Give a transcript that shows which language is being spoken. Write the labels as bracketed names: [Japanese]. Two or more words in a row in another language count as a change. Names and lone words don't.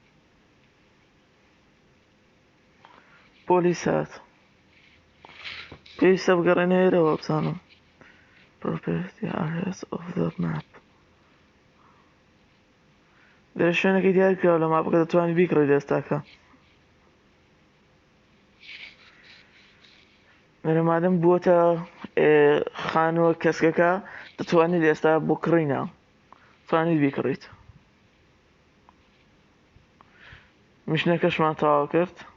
[Central Kurdish] پۆلیس هات. پێویستە بگەڕێنە ئێرەوە بزانم [English] property areas of the map [Central Kurdish] لێرە شوێنەکەی دیار کراوە لە ماپەکە دەتوانانی بیکڕیت ئێستاکە لێرە مادەم بووەتە خانووە کەسکەکە دەتوانیت ئێستا بکڕینە توانیت بیکڕیت میشنەکەشمان تەواو کرد